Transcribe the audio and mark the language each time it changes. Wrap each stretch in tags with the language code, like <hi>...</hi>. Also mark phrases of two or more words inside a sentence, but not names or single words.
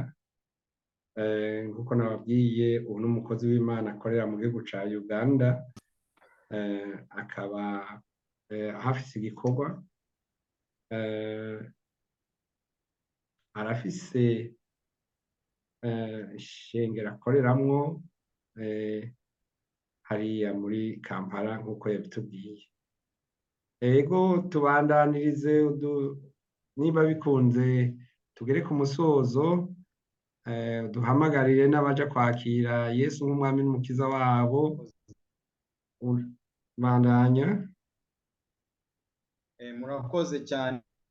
<rn>Nk'uko nababwiye, ubu n'umukozi w'Imana akorera mu gihugu ca Uganda, akaba ahafise igikorwa. Arafise ishengero akoreramwo hariya muri Kampala nk'uko yabitubwiye. Ego tubandanirize, niba bikunze tugere ku musozo, duhamagarire n'abaja kwakira Yesu nk'umwami n'umukiza wabo. Bandanya. Murakoze cyane.</rn>